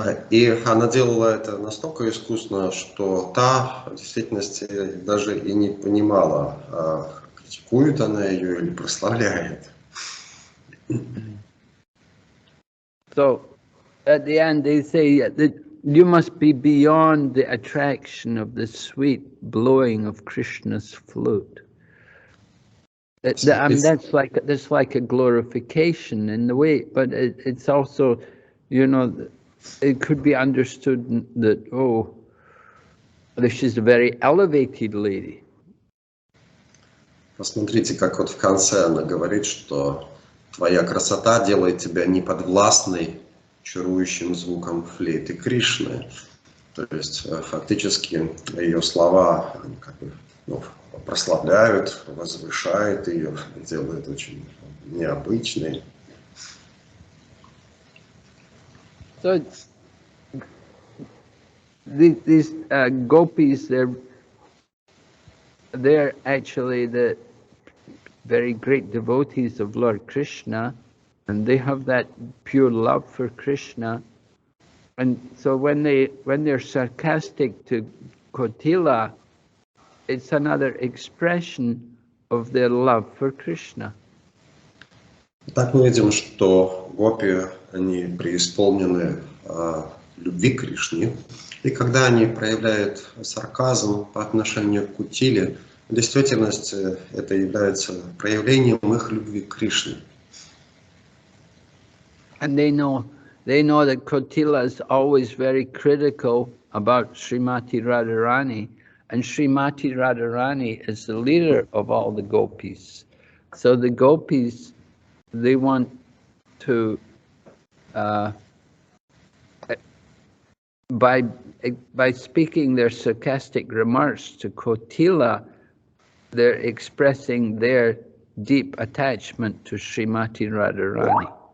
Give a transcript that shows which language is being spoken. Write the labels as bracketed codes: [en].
[ru] И она делала это настолько искусно, что та в действительности даже и не понимала, критикует она ее или прославляет. [en] So at the end they say that you must be beyond the attraction of the sweet blowing of Krishna's flute. I mean, that's like a glorification in the way, but it's also, you know, it could be understood that, oh, she's a very elevated lady. [ru] Посмотрите, как вот в конце она говорит, что твоя красота делает тебя неподвластной чарующим звуком флейты Кришны. То есть фактически ее слова как бы, прославляют, возвышают ее, делают очень необычной. [en] So these gopis, they're actually the very great devotees of Lord Krishna, and they have that pure love for Krishna. And so when they're sarcastic to Kotila, it's another expression of their love for Krishna. [ru] Так мы видим, что гопи, они преисполнены любви к Кришне, и когда они проявляют сарказм по отношению к Кутиле, в действительности это является проявлением их любви к Кришне. [en] And they know that Kotila is always very critical about Srimati Radharani, and Srimati Radharani is the leader of all the gopis. So the gopis, they want to, by speaking their sarcastic remarks to Kotila, they're expressing their deep attachment to Srimati Radharani.